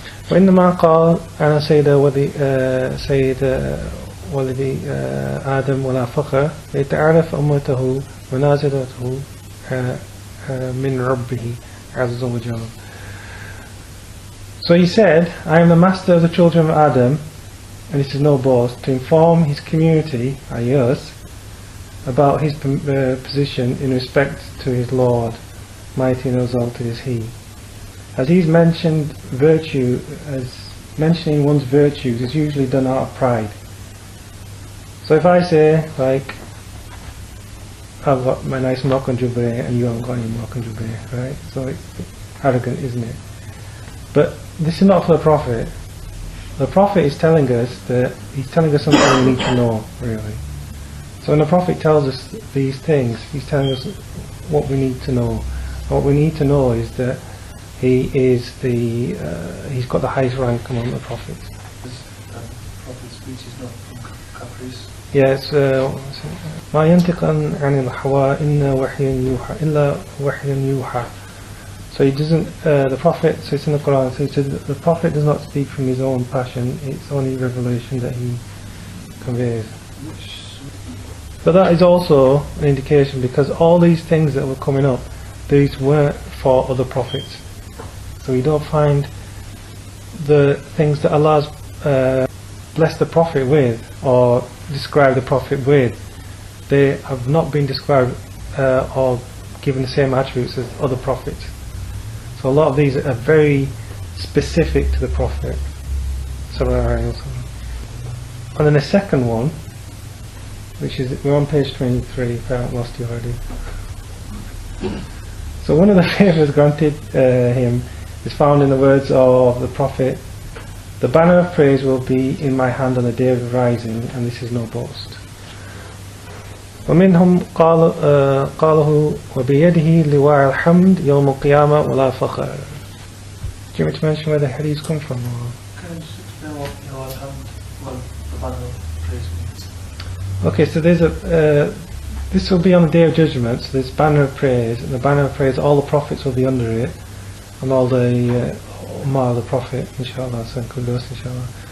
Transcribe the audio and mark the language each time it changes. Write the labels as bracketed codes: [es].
[ar] وإنما قال أنا سيد ولد آدم ولا فخر ليتعرف أمته ونازلته من ربه عز وجل. [en] So he said, I am the master of the children of Adam, and this is no boast, to inform his community, i.e. us, about his position in respect to his Lord, mighty and exalted is he. As he's mentioned virtue, as mentioning one's virtues is usually done out of pride. So if I say, like, I've got my nice Moroccan jubbeh and you haven't got any Moroccan jubbeh, right? So it's arrogant, isn't it? But this is not for the Prophet. The Prophet is telling us that he's telling us something we need to know, really. So when the Prophet tells us these things, he's telling us what we need to know. What we need to know is that he is he's got the highest rank among the prophets. Prophet's speech is not from caprice. [ar] Yes, ما ينطق عن الهوى إلا وحي يوحى. [en] So he doesn't, the Prophet, so it's in the Quran, so he said the Prophet does not speak from his own passion, it's only revelation that he conveys. But that is also an indication, because all these things that were coming up, these weren't for other prophets. So you don't find the things that Allah's blessed the Prophet with, or described the Prophet with, they have not been described or given the same attributes as other prophets. So a lot of these are very specific to the Prophet. And then the second one, which is, we're on page 23, if I haven't lost you already. So one of the favours granted him is found in the words of the Prophet, the banner of praise will be in my hand on the day of the rising, and this is no boast. [ar] ومنهم قاله وبيده لواء الحمد يوم القيامة ولا فخر. [en] Do you want me to mention where the hadith come from? Can you just explain what Bidyah Al Sul, well, the banner of praise means? Okay, so there's this will be on the Day of Judgment, so there's banner of praise, and the banner of praise, all the prophets will be under it, and all the Ummah of the Prophet, inshallah, so kudos, inshallah.